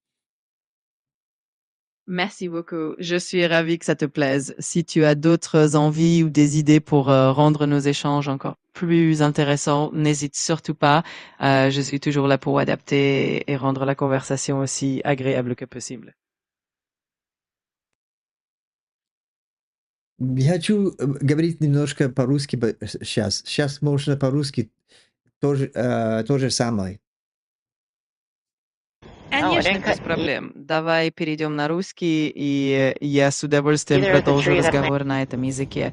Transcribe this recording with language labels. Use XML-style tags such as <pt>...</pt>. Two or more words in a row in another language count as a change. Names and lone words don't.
<fr>Merci beaucoup. Je suis ravie que ça te plaise. Si tu as d'autres envies ou des idées pour rendre nos échanges encore plus intéressants, n'hésite surtout pas. Je suis toujours là pour adapter et rendre la conversation aussi agréable que possible.</fr> <ru>Я хочу говорить немножко по-русски сейчас. Сейчас можно по-русски то же самое. Конечно, без проблем. Давай перейдем на русский, и я с удовольствием продолжу разговор на этом языке.</ru>